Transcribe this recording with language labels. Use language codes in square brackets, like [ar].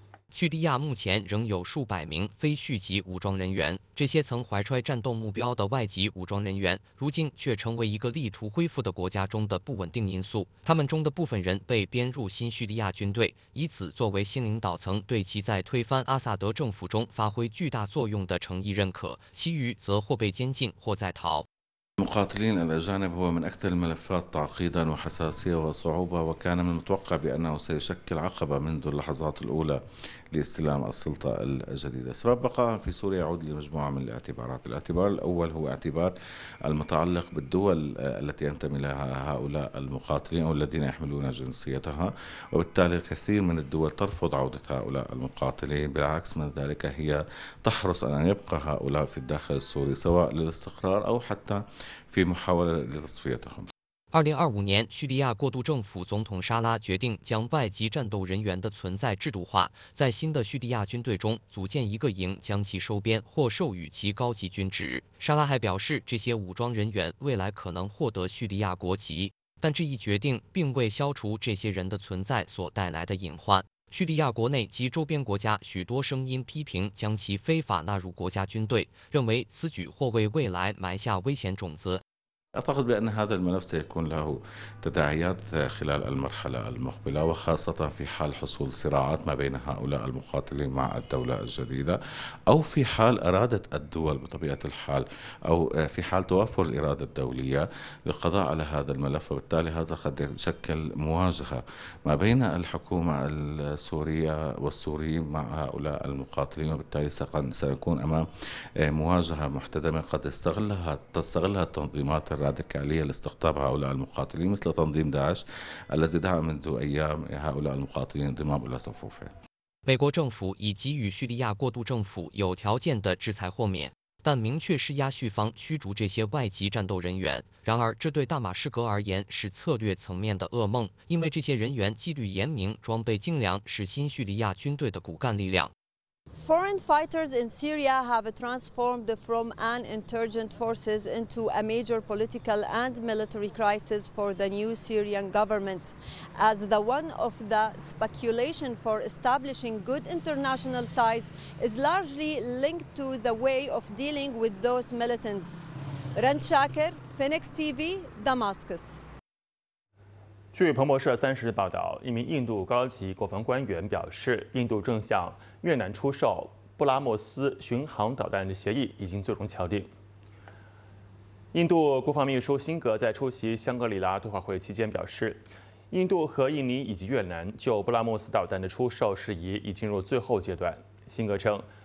[zh] 叙利亚目前仍有数百名非叙籍武装人员，这些曾怀揣战斗目标的外籍武装人员如今却成为一个力图恢复的国家中的不稳定因素。他们中的部分人被编入新叙利亚军队，以此作为新领导层对其在推翻阿萨德政府中发挥巨大作用的诚意认可，其余则或被监禁或在逃。 [ar] المقاتلين الأجانب هو من أكثر الملفات تعقيداً وحساسية وصعوبة وكان من المتوقع بأنه سيشكل عقبة منذ اللحظات الأولى لاستلام السلطة الجديدة سبب بقائهم في سوريا يعود لمجموعة من الاعتبارات الاعتبار الأول هو اعتبار المتعلق بالدول التي ينتمي لها هؤلاء المقاتلين أو الذين يحملون جنسيتها وبالتالي كثير من الدول ترفض عودة هؤلاء المقاتلين بالعكس من ذلك هي تحرص أن يبقى هؤلاء في الداخل السوري سواء للاستقرار أو حتى في محاولة لتصفيتهم [zh] 2025年，叙利亚过渡政府总统沙拉决定将外籍战斗人员的存在制度化，在新的叙利亚军队中组建一个营，将其收编或授予其高级军职。沙拉还表示，这些武装人员未来可能获得叙利亚国籍，但这一决定并未消除这些人的存在所带来的隐患。叙利亚国内及周边国家许多声音批评将其非法纳入国家军队，认为此举或为未来埋下危险种子。 [ar] أعتقد بأن هذا الملف سيكون له تداعيات خلال المرحلة المقبلة وخاصة في حال حصول صراعات ما بين هؤلاء المقاتلين مع الدولة الجديدة أو في حال إرادة الدول بطبيعة الحال أو في حال توفر الإرادة الدولية للقضاء على هذا الملف وبالتالي هذا قد يشكل مواجهة ما بين الحكومة السورية والسوريين مع هؤلاء المقاتلين وبالتالي سنكون أمام مواجهة محتدمة قد تستغلها التنظيمات الراديكالية لاستقطاب هؤلاء المقاتلين مثل تنظيم داعش الذي دعا منذ أيام هؤلاء المقاتلين انضمام إلى صفوفه. [zh] 美国政府已给予叙利亚过渡政府有条件的制裁豁免，但明确施压叙方驱逐这些外籍战斗人员。然而，这对大马士革而言是策略层面的噩梦，因为这些人员纪律严明、装备精良，是新叙利亚军队的骨干力量。 [en] Foreign fighters in Syria have transformed from an insurgent forces into a major political and military crisis for the new Syrian government. As the one of the speculation for establishing good international ties is largely linked to the way of dealing with those militants. Rent Shaker, Phoenix TV, Damascus. [zh] 据彭博社30日报道，一名印度高级国防官员表示，印度正向越南出售布拉莫斯巡航导弹的协议已经最终敲定。印度国防秘书辛格在出席香格里拉对话会期间表示，印度和印尼以及越南就布拉莫斯导弹的出售事宜已进入最后阶段。辛格称，